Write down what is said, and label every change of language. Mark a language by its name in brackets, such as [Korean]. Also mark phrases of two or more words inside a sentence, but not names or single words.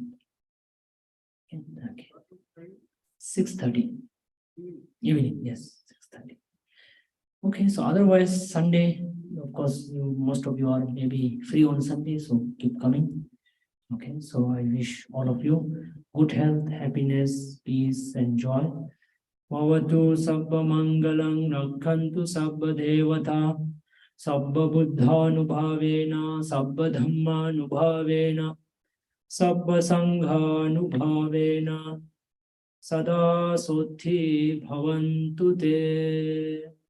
[English] Okay. 6:30 evening, yes, 6:30. Okay, so otherwise Sunday, of course, most of you are maybe free on Sunday, so keep coming. Okay, so I wish all of you good health, happiness, peace, and joy. [Pali] Bhavatu sabba mangalang rakhantu sabba devata sabba buddhanubhavena sabba dhammanubhavena sabba sanghanubhavena sada sothi bhavantu te.